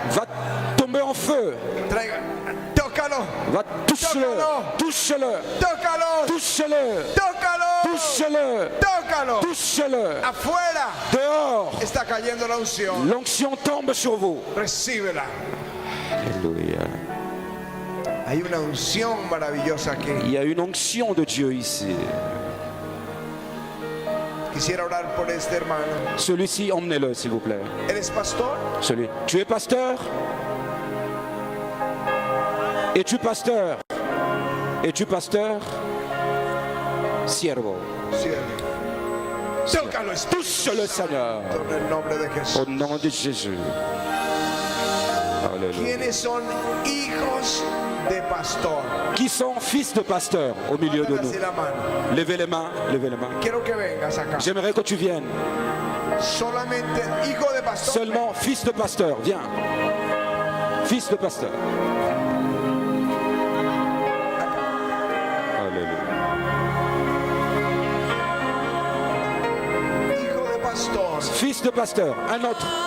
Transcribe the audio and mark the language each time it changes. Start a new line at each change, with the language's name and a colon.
French: va tomber en feu.
Spanish: Traiga. Tócalo.
French: Va touche-le. Touche-le.
Spanish: Tócalo.
French: Touche-le.
Spanish: Tócalo.
French: Touche-le.
Spanish: Tócalo.
French: Touche-le.
Spanish: Afuera
French: Dehors.
Spanish: está cayendo la unción.
French: L'onction tombe sur vous.
Spanish: Recíbela.
French: Alléluia.
Spanish: Hay una unción maravillosa aquí.
French: Il y a une onction de Dieu ici.
Spanish: Quisiera orar por este hermano.
French: Celui-ci, emmenez-le s'il vous plaît.
Spanish: ¿Eres pastor?
French: Celui. Tu es pasteur? Es-tu pasteur? Es-tu pasteur? Siervo.
Spanish: Tócalo, Espíritu
French: Touche le Seigneur.
Spanish: Santo, en el nombre de Jesús.
French: Au nom de Jésus. Alléluia.
Spanish: ¿Quiénes son hijos de pastor?
French: Qui sont fils de pasteur au milieu de
Spanish: Levanten
French: nous?
Spanish: así la mano.
French: Levez les mains, levez les mains.
Spanish: Quiero que vengas acá.
French: J'aimerais que tu viennes.
Spanish: Solamente hijo de pastor.
French: Seulement fils de pasteur, viens. Fils de pasteur. Alléluia.
Spanish: Hijo de pastor.
French: Fils de pasteur, un autre.